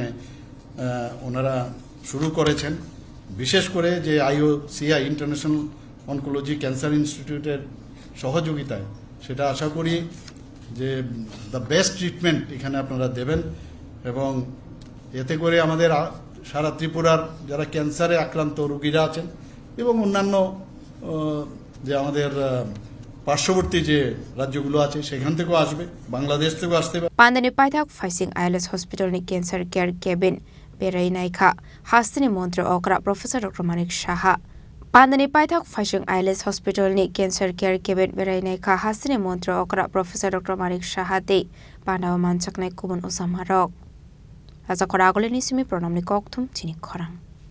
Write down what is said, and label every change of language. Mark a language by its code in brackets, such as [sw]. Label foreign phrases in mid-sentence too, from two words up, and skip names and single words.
[bn] ওনারা শুরু করেছেন, বিশেষ করে যে IOCI ইন্টারন্যাশনাল অনকোলজি ক্যান্সার ইনস্টিটিউটের সহযোগিতায়, সেটা আশা করি যে [en] the best treatment [bn] এখানে আপনারা দেবেন, এবং এতে করে আমাদের সারা ত্রিপুরার যারা ক্যান্সারে আক্রান্ত রোগীরা আছেন এবং অন্যান্য যে আমাদের পার্শ্ববর্তী যে রাজ্যগুলো আছে সেখান থেকেও আসবে, বাংলাদেশ থেকেও আসতে পারে। [trp] পান্দানি পাইথাক ফাইসিং আইএলএস হসপিটালनि [en] cancer care [trp] केबिन बेरायनायखा हास्तिनि मन्त्री अग्रा प्रोफेसर डॉक्टर मानिक साहा। पान्दानि पाइथाक फाइसिं आइएलएस हस्पिटालनि [en] cancer care [trp] केबिन बेरायनायखा हास्तिनि मन्त्री अग्रा प्रोफेसर डॉक्टर मानिक साहा दे पान्दाव मानसाकनाय गुबुन उसामारक राजा खरा आगोलनि सिमि प्रणामनि कक्थुम चिनि खरां।